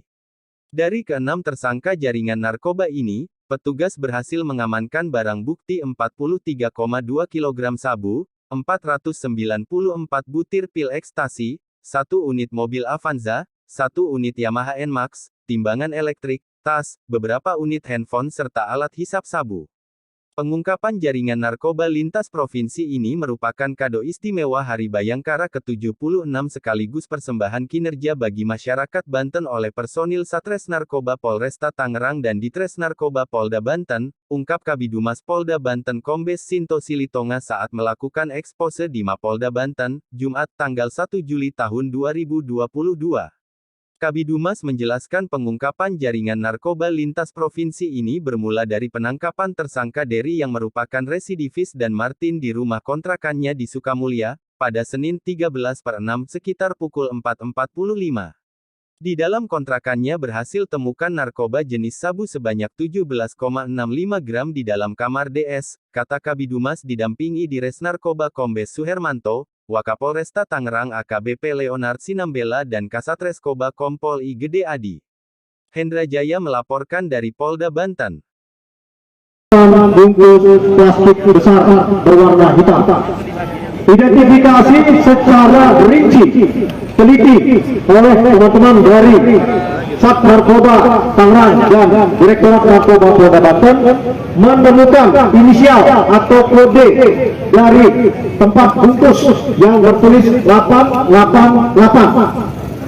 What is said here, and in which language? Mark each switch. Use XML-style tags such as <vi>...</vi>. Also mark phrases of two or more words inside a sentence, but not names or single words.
<id>Dari keenam tersangka jaringan narkoba ini, petugas berhasil mengamankan barang bukti 43,2 kg sabu, 494 butir pil ekstasi, 1 unit mobil Avanza, 1 unit Yamaha NMAX, timbangan elektrik, tas, beberapa unit handphone serta alat hisap sabu. Pengungkapan jaringan narkoba lintas provinsi ini merupakan kado istimewa Hari Bayangkara ke-76 sekaligus persembahan kinerja bagi masyarakat Banten oleh personil Satres Narkoba Polresta Tangerang dan Ditres Narkoba Polda Banten, ungkap Kabidumas Polda Banten Kombes Sinto Silitonga saat melakukan ekspose di Mapolda Banten, Jumat tanggal 1 Juli tahun 2022. Kabidumas menjelaskan pengungkapan jaringan narkoba lintas provinsi ini bermula dari penangkapan tersangka Dery yang merupakan residivis dan Martin di rumah kontrakannya di Sukamulya, pada Senin 13/6 sekitar pukul 4.45. Di dalam kontrakannya berhasil temukan narkoba jenis sabu sebanyak 17,65 gram di dalam kamar DS, kata Kabidumas didampingi Dires Narkoba Kombes Suhermanto, Wakapolresta Tangerang AKBP Leonard Sinambela dan Kasatreskoba Kompol I Gede Adi. Hendra Jaya melaporkan dari Polda Banten. Bungkus plastik besar berwarna hitam. Identifikasi secara rinci, teliti oleh teman-teman dari Sat Narkoba Tangerang dan Direktorat Narkoba Polda Banten menemukan inisial atau kode dari tempat bungkus yang bertulis 888.</id>